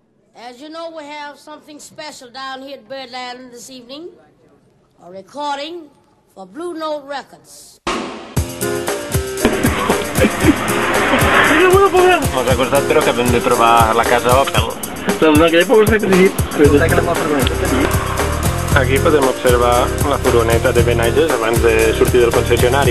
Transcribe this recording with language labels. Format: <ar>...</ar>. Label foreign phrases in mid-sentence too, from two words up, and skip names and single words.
<en>As you know, we have something special down here at Birdland this evening. A recording for Blue Note Records.</en> <ca>Mos ha costat, però, que hem de trobar la casa Opel. Aquí podem observar la furgoneta de Benages abans de sortir del concessionari.</ca>